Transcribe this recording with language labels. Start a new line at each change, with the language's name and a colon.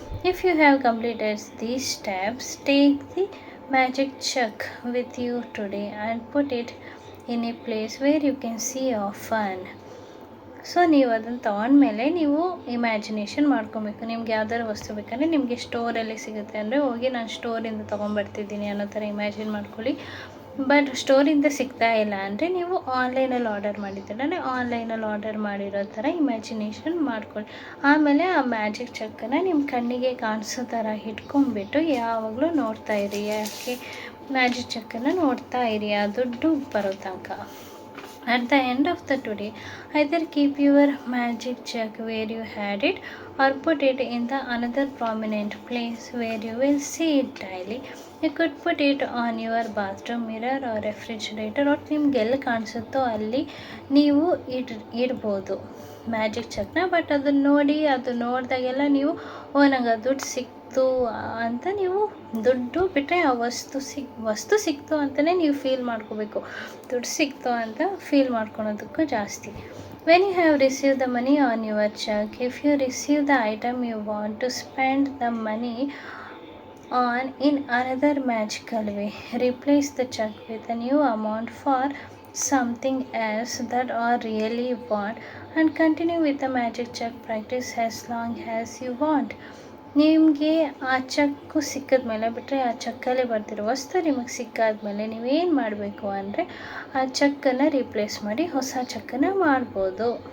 English: If you have completed these steps, take the magic check with you today and put it in a place where you can see often.
Kannada: So ನೀವು ಅದನ್ನು ತೊಗೊಂಡ್ಮೇಲೆ ನೀವು imagination ಮಾಡ್ಕೊಬೇಕು. ನಿಮ್ಗೆ ಯಾವ್ದಾರು ವಸ್ತು ಬೇಕಂದರೆ ನಿಮಗೆ ಸ್ಟೋರಲ್ಲಿ ಸಿಗುತ್ತೆ ಅಂದರೆ ಹೋಗಿ ನಾನು ಸ್ಟೋರಿಂದ ತೊಗೊಂಬರ್ತಿದ್ದೀನಿ ಅನ್ನೋ ಥರ ಇಮ್ಯಾಜಿನ್ ಮಾಡ್ಕೊಳ್ಳಿ. ಬಟ್ ಸ್ಟೋರಿಂದ ಸಿಗ್ತಾ ಇಲ್ಲ ಅಂದರೆ ನೀವು ಆನ್ಲೈನಲ್ಲಿ ಆರ್ಡರ್ ಮಾಡಿದ್ದೀರ, ಆನ್ಲೈನಲ್ಲಿ ಆರ್ಡರ್ ಮಾಡಿರೋ ಥರ ಇಮ್ಯಾಜಿನೇಷನ್ ಮಾಡ್ಕೊಳ್ಳಿ. ಆಮೇಲೆ ಆ ಮ್ಯಾಜಿಕ್ ಚೆಕ್ಕನ್ನು ನಿಮ್ಮ ಕಣ್ಣಿಗೆ ಕಾಣಿಸೋ ಥರ ಇಟ್ಕೊಂಡ್ಬಿಟ್ಟು ಯಾವಾಗಲೂ ನೋಡ್ತಾ ಇರಿ. ಯಾಕೆ ಮ್ಯಾಜಿಕ್ ಚೆಕ್ಕನ್ನು ನೋಡ್ತಾ ಇರಿ ಆ ದುಡ್ಡು ಬರೋ ತನಕ.
English: At the end of the today, either keep your magic check where you had it or put it in the another prominent place where you will see it daily. You could put it on your bathroom mirror or refrigerator, or
Kannada: ನಿಮ್ಗೆಲ್ಲಿ ಕಾಣಿಸುತ್ತೋ ಅಲ್ಲಿ ನೀವು ಇಡ್ಬೋದು magic ಚೆಕ್ನ. But ಅದನ್ನು ನೋಡಿ, ಅದು ನೋಡಿದಾಗೆಲ್ಲ ನೀವು ನಂಗೆ ಆ ದುಡ್ಡು ಸಿಕ್ತು ಅಂತ ನೀವು ದುಡ್ಡು ಬಿಟ್ಟರೆ ಆ ವಸ್ತು ಸಿಕ್ತು ಅಂತಲೇ ನೀವು ಫೀಲ್ ಮಾಡ್ಕೋಬೇಕು. ದುಡ್ಡು ಸಿಕ್ತು ಅಂತ ಫೀಲ್ ಮಾಡ್ಕೊಳೋದಕ್ಕೂ ಜಾಸ್ತಿ.
English: When you have received the money on your check, if you receive the item you want to spend the money on in another magical way, replace the check with a new amount for something else that you really want and continue with the magic check practice as long as you want.
Kannada: ನಿಮಗೆ ಆ cheque ಸಿಕ್ಕಿದ್ಮೇಲೆ ಬಿಟ್ಟರೆ ಆ ಚೆಕ್ಕಲ್ಲಿ ಬರ್ತಿರೋ ವಸ್ತು ನಿಮಗೆ ಸಿಕ್ಕಾದ್ಮೇಲೆ ನೀವೇನು ಮಾಡಬೇಕು ಅಂದರೆ ಆ ಚೆಕ್ಕನ್ನು ರೀಪ್ಲೇಸ್ ಮಾಡಿ ಹೊಸ ಚೆಕ್ಕನ್ನು ಮಾಡ್ಬೋದು.